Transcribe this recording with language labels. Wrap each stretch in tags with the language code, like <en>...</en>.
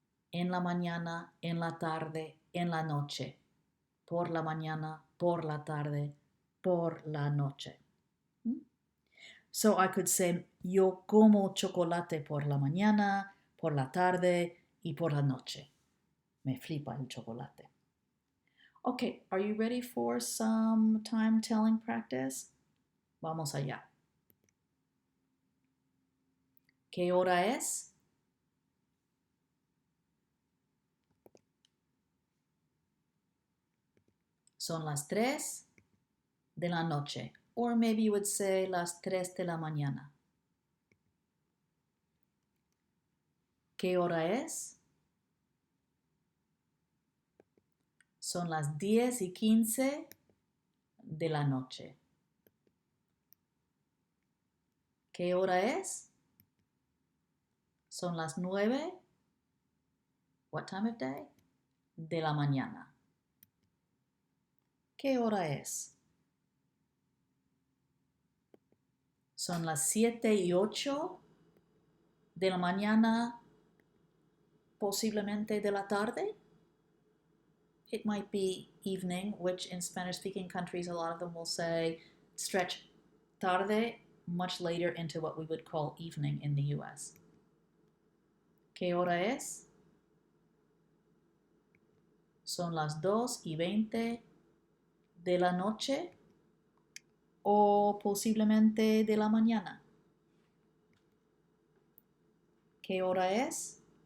<es>En la mañana, en la tarde, en la noche. Por la mañana, por la tarde, por la noche.</es> <en>So I could say,</en> <es>yo como chocolate por la mañana, por la tarde y por la noche. Me flipa el chocolate.</es> <en>Okay, are you ready for some time telling practice?</en> <es>Vamos allá. ¿Qué hora es? Son las 3 de la noche.</es> <en>Or maybe you would say</en> <es>las 3 de la mañana. ¿Qué hora es? Son las 10:15 de la noche. ¿Qué hora es? Son las 9.</es> <en>What time of day?</en> <es>De la mañana. ¿Qué hora es? Son las 7:08 de la mañana, posiblemente de la tarde.</es> <en>It might be evening, which in Spanish-speaking countries, a lot of them will say stretch tarde much later into what we would call evening in the US.</en> <es>¿Qué hora es? Son las 2:20 de la noche o posiblemente de la mañana. ¿Qué hora es?</es>